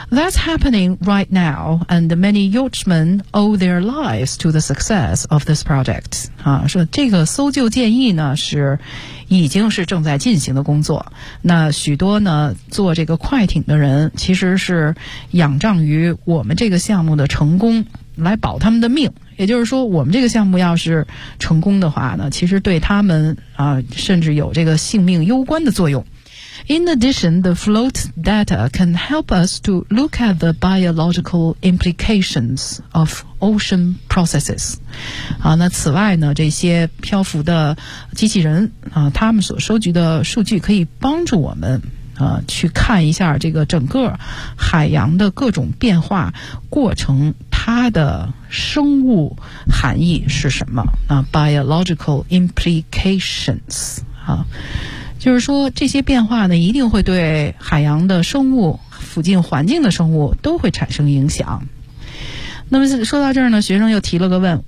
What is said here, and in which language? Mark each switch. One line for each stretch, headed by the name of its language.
English: That's happening right now, and many yachtsmen owe their lives to the success of this project.
Chinese: 说这个搜救建议呢是已经是正在进行的工作。那许多呢做这个快艇的人其实是仰仗于我们这个项目的成功。来保他们的命也就是说我们这个项目要是成功的话呢其实对他们甚至有这个性命攸关的作用
English: In addition, the float data can help us to look at the biological implications of ocean processes
Chinese: 那此外呢这些漂浮的机器人他们所收集的数据可以帮助我们去看一下这个整个海洋的各种变化过程它的生物含义是什么
English: biological implications
Chinese: 就是说这些变化呢一定会对海洋的生物附近环境的生物都会产生影响那么说到这儿呢学生又提了个问